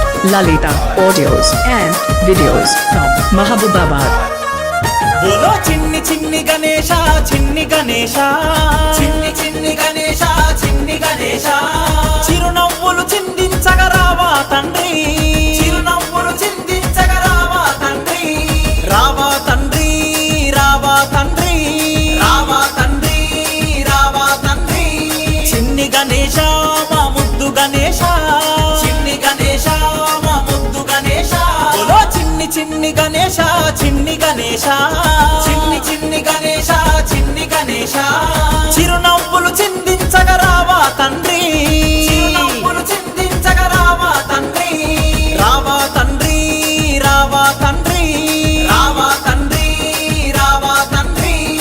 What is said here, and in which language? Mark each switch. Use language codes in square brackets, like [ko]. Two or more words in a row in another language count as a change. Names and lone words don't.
[en] Lalita audios and videos from Mahabubabad. [te] బోలో చిన్ని చిన్ని గణేశా చిన్ని గణేశా చిన్ని చిన్ని గణేశా చిన్ని గణేశా చిరునవ్వులు చిందించగరావా తండ్రి చిరునవ్వులు చిందించగరావా తండ్రి రావా తండ్రి రావా తండ్రి రావా తండ్రి రావా తండ్రి చిన్ని గణేశ మా ముద్దు గణేశ చిన్ని గణేశ మా ముద్దు గణేశ బోలో చిన్ని చిన్ని గణేశ చిన్ని గణేశ చిన్ని చిన్ని గణేశ చిన్ని గణేశ చిరునవ్వులు చిందించగరావా తండ్రి చిరునవ్వులు చిందించగరావా తండ్రి రావా తండ్రి రావా తండ్రి రావా తండ్రి రావా తండ్రి